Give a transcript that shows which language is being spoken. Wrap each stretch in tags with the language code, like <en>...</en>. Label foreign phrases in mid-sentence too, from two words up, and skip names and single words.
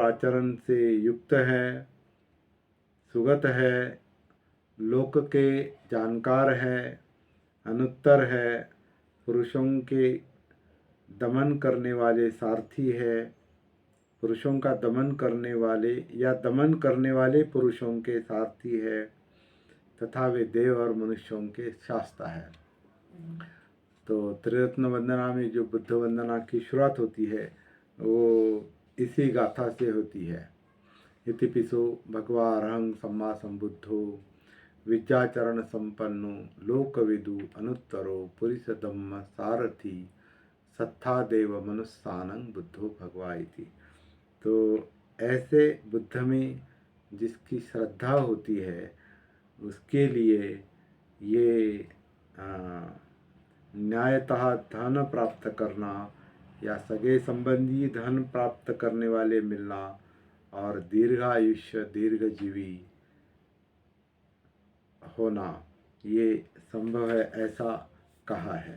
<hi>आचरण से युक्त है, सुगत है, लोक के जानकार है, अनुत्तर है, पुरुषों के दमन करने वाले सारथी है, पुरुषों का दमन करने वाले या दमन करने वाले पुरुषों के सारथी है, तथा वे देव और मनुष्यों के शास्ता है। तो त्रिरत्न वंदना में जो बुद्ध वंदना की शुरुआत होती है, वो इसी गाथा से होती है।</hi> <pi>इतिपिसो भगवा अरहं सम्मा संबुद्धो विद्याचरण संपन्नो लोकविदु अनुत्तरो पुरुष धम्म सारथी सत्था देव मनुस्सानं बुद्धो भगवा इति।</pi> <hi>तो ऐसे बुद्ध में जिसकी श्रद्धा होती है, उसके लिए ये न्यायतः धन प्राप्त करना या सगे संबंधी धन प्राप्त करने वाले मिलना और दीर्घायुष्य दीर्घजीवी होना, ये संभव है, ऐसा कहा है।</hi>